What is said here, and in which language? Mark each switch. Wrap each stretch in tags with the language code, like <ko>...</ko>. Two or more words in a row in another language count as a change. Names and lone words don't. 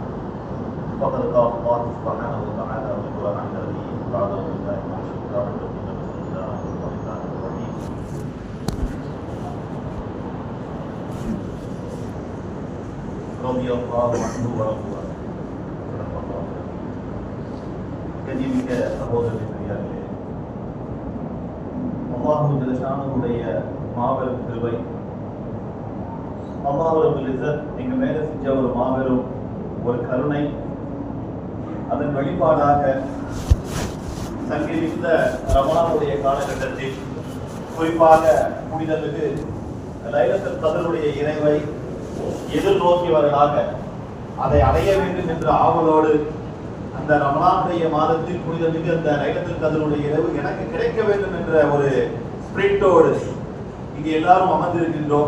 <ar>فقد قال الله سبحانه وتعالى في القرآن الكريم بعد أعوذ بالله من الشيطان الرجيم بسم الله الرحمن الرحيم. رضي الله عنه ورضوا عنه.</ar> <ta>கண்ணியமிக்க சகோதரர்களே பெரியார்களே, அல்லாஹ் ஜல்லஷானுடைய மாபெரும் கிருபை, அல்லாஹ் ரப்பல் இஸ்ஸத் எங்க மேல செஞ்ச ஒரு மாபெரும் ஒரு கருணை, அதன் வெளிப்பாடாக சங்கிலிந்த ரமலானுடைய காலகட்டத்தில் குறிப்பாக புனிதமிகு லைலத்துல் கத்ருடைய இறைவை எதிர்நோக்கியவர்களாக அதை அடைய வேண்டும் என்ற ஆவலோடு அந்த ரமலானுடைய மாதத்தில் புனிதமிகு அந்த லைலத்துல் கத்ருடைய இரவு எனக்கு கிடைக்க வேண்டும் என்ற ஒரு ஸ்பிரிட்டோடு இங்கே எல்லாரும் அமர்ந்திருக்கின்றோம்.</ta>